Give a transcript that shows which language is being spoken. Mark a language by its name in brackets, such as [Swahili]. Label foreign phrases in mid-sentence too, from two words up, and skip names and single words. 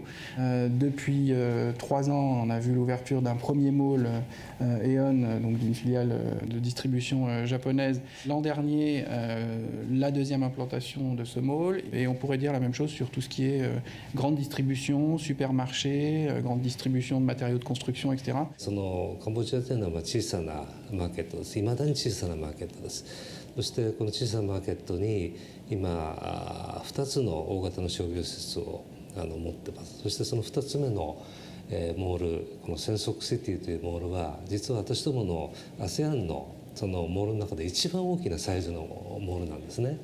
[French] Depuis 3 ans, on a vu l'ouverture d'un premier mall Aeon, donc d'une filiale de distribution japonaise. L'an dernier, la deuxième implantation de ce mall, et on pourrait dire la même chose sur tout ce qui est grande distribution, supermarché, grande distribution de matériaux de construction, etc. [Japanese] そのカンボジアというのは小さなマーケットです。未だに小さなマーケットです。 そしてこの小さなマーケットに今2つの大型の商業施設を持ってます。そしてその2つ目のモール、このセンソクシティというモールは実は私どもの ASEAN のそのモールの中で一番大きなサイズのモールなんですね。